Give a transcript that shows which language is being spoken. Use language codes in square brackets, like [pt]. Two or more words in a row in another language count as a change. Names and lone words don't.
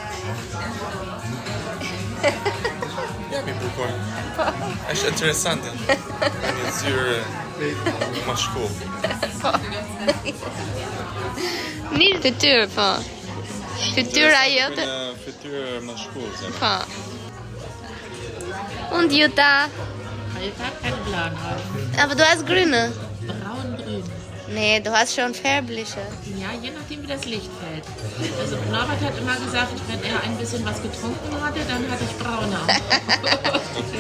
[sq] Jam i bukur. Është interesante. Një zyrë mashkull. Një fytyrë, po. Fytyra jote. Fytyrë mashkull. Po. [de] Und Jutta? Ich habe keinen blauen Augen. Aber du hast grüne. Braun-grün. Nee, du hast schon färbliche. Ja, je nachdem, wie das Licht fällt. Also Norbert hat immer gesagt, wenn er ein bisschen was getrunken hatte, dann hatte ich braune Augen.